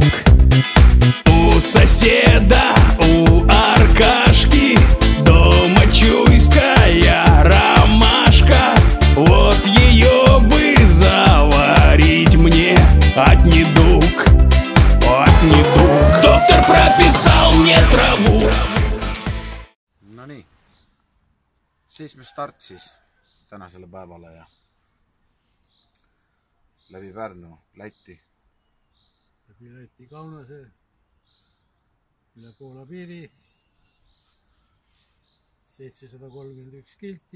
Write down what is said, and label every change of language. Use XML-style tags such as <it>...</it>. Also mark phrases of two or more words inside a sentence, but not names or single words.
<ru>У соседа, у Аркашки дома чуйская ромашка. Вот ее бы заварить мне от недуг. Доктор прописал мне travу.</ru> <et>No nii, siis me start siis tänasele päevale ja läbi Pärnu, Lätti. Läbi Läti Kaunase, üle Poola piiri, 731 kilti.</et>